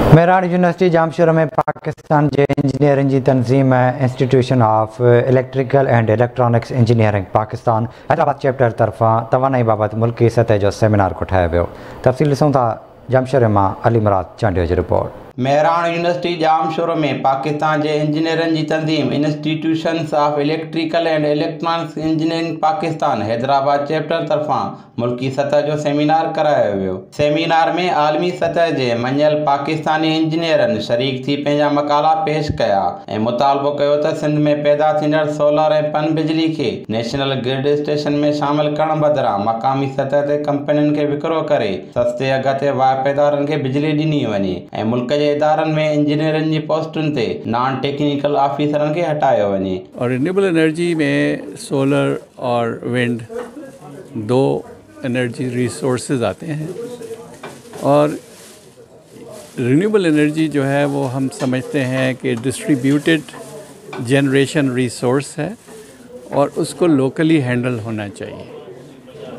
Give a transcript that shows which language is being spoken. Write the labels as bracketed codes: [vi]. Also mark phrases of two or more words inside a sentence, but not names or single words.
[sd] मेरान यूनिवर्सिटी जामशोर में पाकिस्तान जे इंजीनियरिंग जी तंज़ीम इंस्टीट्यूशन ऑफ इलेक्ट्रिकल एंड इलेक्ट्रॉनिक्स इंजीनियरिंग पाकिस्तान हैदराबाद चैप्टर तरफ़ां तवानाई बाबत मुल्की सतह जो सेमिनार कोठायो वियो। तफ़सील ॾिसूं था जामशोर मां अली मुराद चांडियो जी रिपोर्ट। मेहरान यूनिवर्सिटी जामशोर में पाकिस्तान जे इंजीनियरिंग जी तंज़ीम इंस्टीट्यूशन्स ऑफ इलेक्ट्रिकल एंड इलेक्ट्रॉनिक्स इंजीनियरिंग पाकिस्तान हैदराबाद चैप्टर तरफ़ां मुल्की सतह जो सेमिनार करायो वियो। सेमिनार में आलमी सतह जे मञल पाकिस्तानी इंजीनियरनि शरीक थी पंहिंजा मकाला पेश कया ऐं मुतालबो कयो त सिंध में पैदा थींदड़ सोलर ऐं पन बिजली खे [en] National Grid Station [sd] में शामिल करण बदिरां मक़ामी सतह ते कंपनियुनि खे विकिरो करे सस्ते अघ ते वाइपेदारनि खे बिजली ॾिनी वञे ऐं मुल्क जे इदारनि में इंजीनियरिंग जी पोस्टुनि ते [en] non technical [sd] ऑफिसरनि खे हटायो वञे। [ur] اور [en] renewable energy [ur] میں سولر اور ونڈ دو [en] energy resources [ur] آتے ہیں اور [en] renewable energy [ur] جو ہے وہ ہم سمجھتے ہیں کہ [en] distributed generation resource [ur] ہے اور اسکو لوکلی ہینڈل ہونا چاہیے.